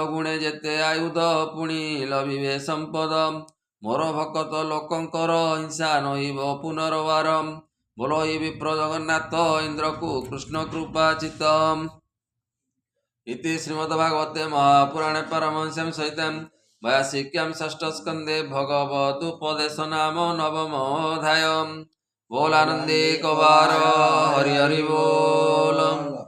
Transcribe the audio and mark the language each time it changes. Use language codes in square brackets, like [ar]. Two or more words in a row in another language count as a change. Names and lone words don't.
[or] ଗୁଣେ ଯେତେ ଆୟୁଧ ପୁଣି ଲଭିବେ ସମ୍ପଦ ମୋର ଭକତ ଲୋକଙ୍କର ହିଂସା ନହିବ ପୁନର୍ବାର ବୋଲ ହି ବିପ୍ର ଜଗନ୍ନାଥ ଇନ୍ଦ୍ରକୁ କୃଷ୍ଣ କୃପାଚିତ [sa] ଇତି ଶ୍ରୀମଦ୍ଭାଗବତେ ମହାପୁରାଣେ ପାରମହଂସ୍ୟାଂ ସହିତାଂ वयासिक्यां षष्ठस्कन्धे भगवदुपदेश नाम नवमोऽध्यायः [or] ବୋଲାନନ୍ଦେ କବାର ହରି ହରି ବୋଲ।